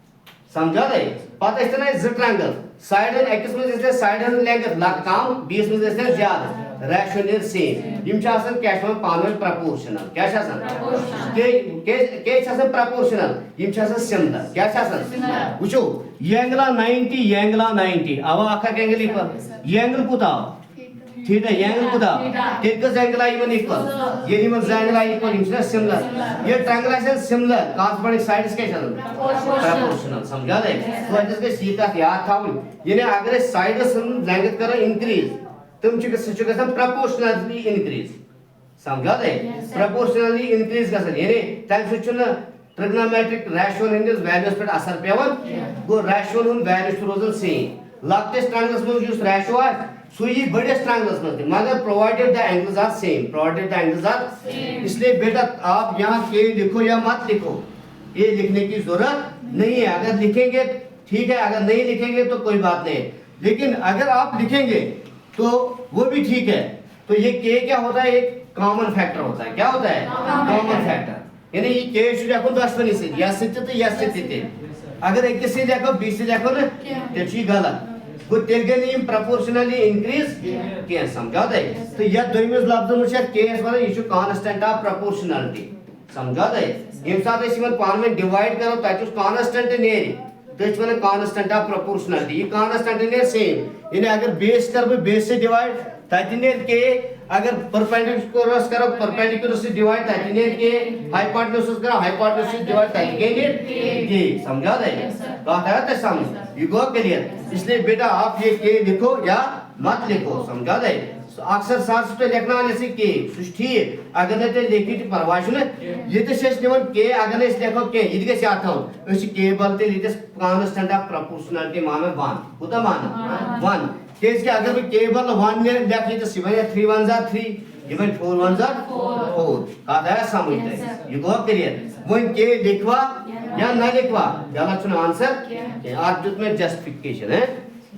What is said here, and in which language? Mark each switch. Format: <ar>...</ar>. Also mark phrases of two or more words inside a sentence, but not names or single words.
<ks>سمجھاے پتہٕ ٲسۍ تن زٕ ٹرٛینگل سایڈن أکِس منٛز ٲسۍ سایڈن ہٕنٛز لینٛگتھ کم بیٚیِس منٛز ٲسۍ زیادٕ ریشو نیرِ سیم یِم چھِ آسان کیٛاہ چھِ وَنان پانہٕ ؤنۍ پرپورشنل کیٛاہ چھِ آسان کیٛازِ چھِ آسان پرپورشنل یِم چھِ آسان سِملر کیٛاہ چھِ آسان وٕچھو یہ اینگلا 90 یہ اینگلا 90 آوا اکھ اکھ اینگل اِکول یہ اینگل کوٗتاہ آو تھیٖٹا یہ اینگل کوٗتاہ تیٚلہِ کٔژ اینگل آیہِ یِمن اِکول ییٚلہِ یِمن زٕ اینگل آیہِ اِکول یِم چھِنہ سِملر ییٚلہِ ٹرٛینگل آسن سِملر</ks> <en>corresponding sides</en> <ks>کیٛاہ چھِ آسان پرپورشنل سمجھاے تویتہِ گژھِ یہِ کتھ یاد تھاوٕنۍ یعنی اگر أسۍ سایڈس ہٕنٛز لینٛگتھ کرو انکریٖز سُہ چھُ گژھان پرپورشنلی انکریٖز سمجھاے پرپورشنلی انکریٖز گژھان یعنی تمہِ سۭتۍ چھُنہٕ ٹرگنومیٹرک ریشون ہٕنٛدِس ویلیوٗوس پٮ۪ٹھ اثر پیوان گوٚو ریشون ہُنٛد ویلیوٗ چھُ روزان سیم لۄکٹِس ٹرٛینگلس منٛز یُس ریشو آسہِ سُہ یی بٔڑِس ٹرٛینگلس منٛز تہِ مگر</ks> <en>provided the angles are same provided the angles are</en> <ur>اس لیے بیٹا آپ یہاں کے لکھو یا مت لکھو یہ لکھنے کی ضرورت نہیں ہے اگر لکھیں گے ٹھیک ہے اگر نہیں لکھیں گے تو کوئی بات نہیں لیکن اگر آپ لکھیں گے تو وہ بھی ٹھیک ہے تو یہ کے کیا ہوتا ہے ایک کامن فیکٹر ہوتا ہے کیا ہوتا ہے کامن فیکٹر</ur> <ks>یعنی یہ کے چھُ لیکھُن دۄشوٕنی سۭتۍ یس سۭتۍ تہِ یس سۭتۍ تہِ اگر أکِس سۭتۍ لیکھو بیٚیِس سۭتۍ لیکھو نہٕ تیٚلہِ چھُ یہِ غلط گوٚو تیٚلہِ گٔے نہٕ یِم پرپورشنلی انکریٖز کینٛہہ سمجھاو تۄہہِ تہٕ یتھ دوٚیمِس لفظس منٛز چھِ اتھ کے أسۍ ونان یہِ چھُ</ks> <en>constant of proportionality</en> <ks>سمجھاو تۄہہِ ییٚمہِ ساتہٕ أسۍ یِمن پانہٕ ؤنۍ ڈِوایڈ کرو تتہِ یُس کانسٹنٹ نیرِ تٔتھۍ چھِ ونان</ks> <en>constant of proportionality</en> <ks>یہِ کانسٹنٹ نیرِ سیم یعنی اگر بیس کرٕ بہٕ بیس سۭتۍ ڈِوایڈ تتہِ نیرِ کے اگر پرپینڈیکولرس کرو پرپینڈیکولر سۭتۍ ڈِوایڈ تتہِ نیرِ کے ہایپاٹنس کرو ہایپاٹنس سۭتۍ ڈِوایڈ تتہِ کیٛاہ نیرِ کے سمجھاو تۄہہِ کتھ آیا تۄہہِ سمجھ یہ گوٚو کلیئر</ks> <ur>اس لیے بیٹا آپ یہ کے لکھو یا مت لکھو سمجھا دے اکثر سر سے لکھناوان ایسے کے سہ ٹھیک اگر نہ</ur> <ks>تیٚلہِ لیکھِو تہِ پرواے چھُنہٕ ییٚتہِ چھِ أسۍ نِوان کے اگر نہٕ أسۍ لیکھو کینٛہہ یہِ تہِ گژھِ یاد تھاوُن أسۍ چھِ کے بدل تیٚلہِ ییٚتٮ۪س</ks> <en>constant of proportionality</en> <ks>مانان 1 کوٗتاہ مانان 1 کیٛازِ کہِ اگر بہٕ کے بدل 1 لیکھٕ ییٚتٮ۪س یہِ وَنہِ 3 1 * 3 یہ بن 4 1 * 4 کتھ آیا سمجھ تۄہہِ یہ گوٚو کلیئر وۄنۍ</ks> <ur>کے لکھوا یا نہ لکھوا</ur> <ks>غلط چھُنہٕ آنسر اتھ دیُت مےٚ جسٹفکیشن</ks>